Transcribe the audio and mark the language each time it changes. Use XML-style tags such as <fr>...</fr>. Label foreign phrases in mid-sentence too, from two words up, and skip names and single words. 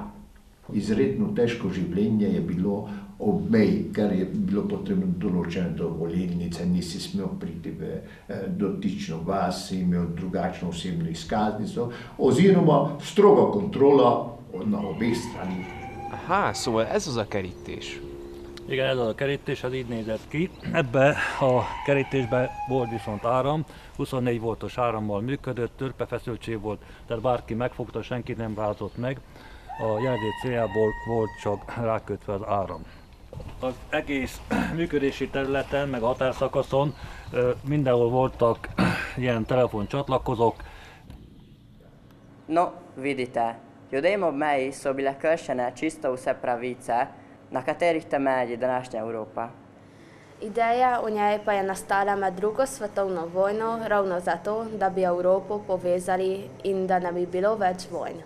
<sl>Izredno težko življenje je bilo ob meji, ker je bilo potrebno določene dovolilnice, nisi smel priti v dotično vas, imel drugačno osebno izkaznico, oziroma stroga kontrola na obeh stranih.</sl> <hu>Aha, szóval ez az a kerítés. Igen, ez a kerítés az így nézett ki. Ebbe a kerítésbe volt viszont áram, 24 voltos árammal működött, törpefeszültség volt, tehát bárki megfogta, senki nem váltott meg. A jelzés céljából volt csak rákötve az áram. Az egész működési területen, meg a határszakaszon mindenhol voltak ilyen telefoncsatlakozók.</hu> <sl>No, vidite, ljudem ob meji so bile kršene čisto vse pravice, na katerih temelji današnja Evropa. Ideja o njej pa je nastala med drugo svetovno vojno ravno zato, da bi Evropo povezali in da ne bi bilo več vojn.</sl>